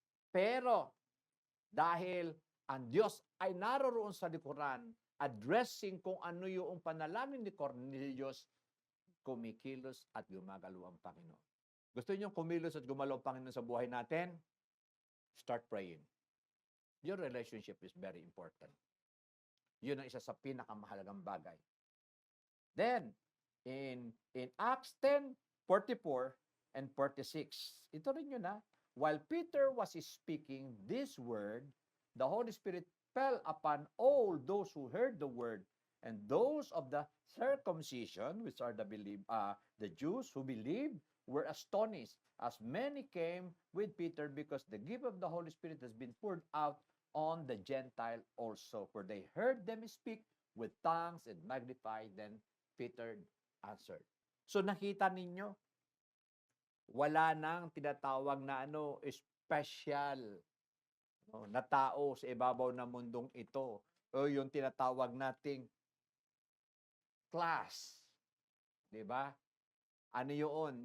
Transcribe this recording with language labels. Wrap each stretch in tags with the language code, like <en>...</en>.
<tl>Pero, dahil ang Diyos ay naroroon sa likuran, addressing kung ano yung panalangin ni Cornelius, kumikilos at gumagalaw ang Panginoon. Gusto niyo kumilos at gumalaw ang Panginoon sa buhay natin?</tl> <en>Start praying. Your relationship is very important.</en> <tl>Yun ang isa sa pinakamahalagang bagay.</tl> <en>Then, in Acts 10,</en> <tl>44 and 46. Ito rin yun, ha?</tl> <en>While Peter was speaking this word, the Holy Spirit fell upon all those who heard the word, and those of the circumcision, which are the Jews who believed, were astonished, as many came with Peter, because the gift of the Holy Spirit has been poured out on the Gentile also. For they heard them speak with tongues and magnified. Then Peter answered.</en> <tl>So nakita ninyo, wala nang tinatawag na special na tao sa ibabaw ng mundong ito. O yung tinatawag nating class. 'Di ba? Ano yun?</tl>